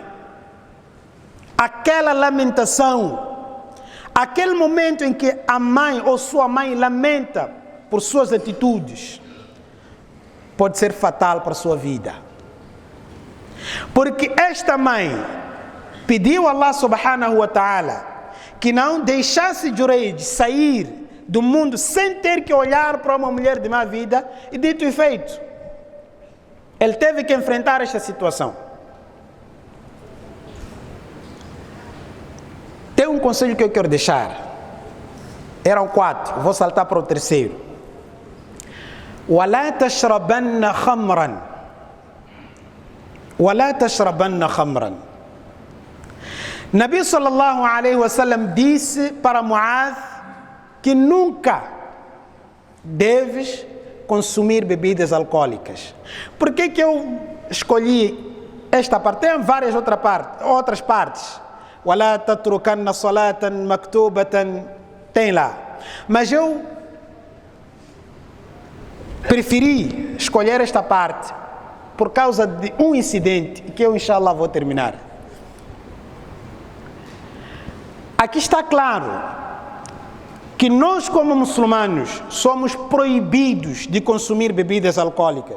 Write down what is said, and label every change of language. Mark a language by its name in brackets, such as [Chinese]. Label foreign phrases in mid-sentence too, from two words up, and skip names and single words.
[Portuguese] Aquela lamentação, aquele momento em que a mãe ou sua mãe lamenta por suas atitudes. pode ser fatal para a sua vida. Porque esta mãe pediu a [Arabic] الله سبحانه وتعالى [Portuguese] que não deixasse Jureid sair do mundo sem ter que olhar para uma mulher de má vida, e dito e feito, ele teve que enfrentar esta situação. Tem um conselho que eu quero deixar. Eram 4, vou saltar para o terceiro. [Arabic] وَلَا تَشْرَبَنَّ خَمْرًا وَلَا تَشْرَبَنَّ خَمْرًا. نبي صلى الله عليه وسلم [Portuguese] disse para Muaz que nunca deves consumir bebidas alcoólicas. Por que eu escolhi esta parte? Tem várias outras partes. [Arabic] وَلَا تَتْرُكَنَّ صَلَاةً مَكْتُوبَةً, [Portuguese] tem lá. Mas eu preferi escolher esta parte por causa de um incidente que eu, inshallah, vou terminar. Aqui está claro que nós, como muçulmanos, somos proibidos de consumir bebidas alcoólicas.